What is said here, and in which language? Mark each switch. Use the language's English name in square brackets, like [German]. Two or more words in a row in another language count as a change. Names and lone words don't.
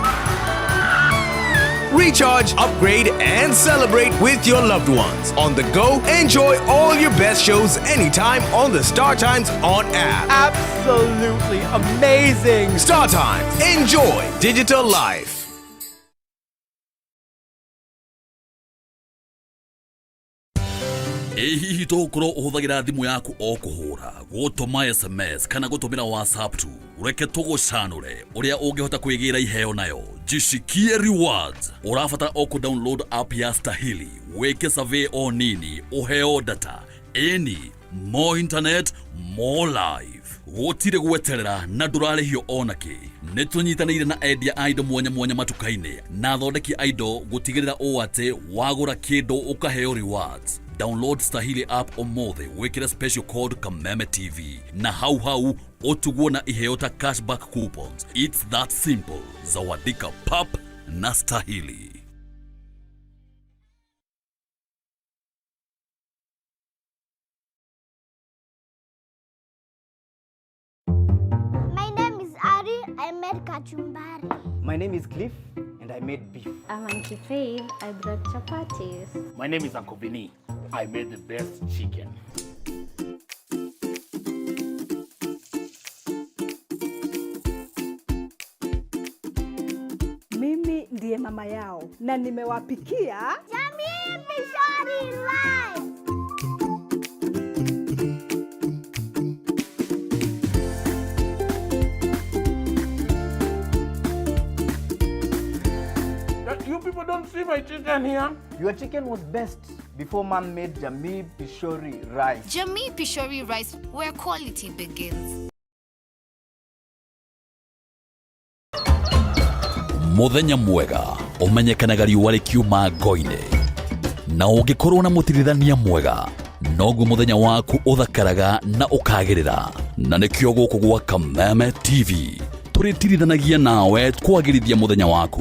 [English] Recharge, upgrade, and celebrate with your loved ones. On the go, enjoy all your best shows anytime on the StarTimes On app. Absolutely amazing! StarTimes. Enjoy digital life. [Kikuyu] Hihi tokorwo ũhũthagĩra thimũ yaku o kũhũra, gũtũma SMS kana gũtũmĩra WhatsApp tu, ureke tũgũcanũre ũrĩa ũngĩhota kwĩgĩra iheo nayo. Jishikie Rewards. Ũrabatara o [English] download app [Kikuyu] ya Stahili, weke survey o nini, uheo data, [English] more internet, more life. [Kikuyu] Gũtirĩ gweterera na ndũrarĩhio onakĩ. Nĩ tũnyitanĩire na endia a indo mwanya mwanya matuka-inĩ na athondeki a indo gũtigĩrĩra ũũ atĩ wagũra kĩndũ ũkaheo rewards. [English] Download Stahili app [Kikuyu] omothe wekera [English] special code [Kikuyu] Kameme TV na hau otuguo na iheyota [English] cashback coupons. It's that simple. [Swahili] Zawadika pap na Stahili. [English] My name is Ari. I made kachumbari. My name is Cliff, and I made beef. I'm Auntie Faith. I brought chapatis. My name is Uncle Vinny. I made the best chicken. [Swahili] Mimi ndiye mama yao na nimewapikia Jamii Pishori Live. [English] You people don't see my chicken here. Your chicken was best before Mom made Jamii Pishori rice. Jamii Pishori rice, where quality begins. [Kikuyu] Muthenya mwega umenyekanaga riũa rĩkiuma ngo-inĩ na ũngĩkorwo na mũtirithania mwega noguo muthenya waku ũthakaraga na ũkagĩrĩra na nĩkĩo gũkũ gwa Kameme TV tũrĩtirithanagia nawe kwagĩrithia muthenya waku.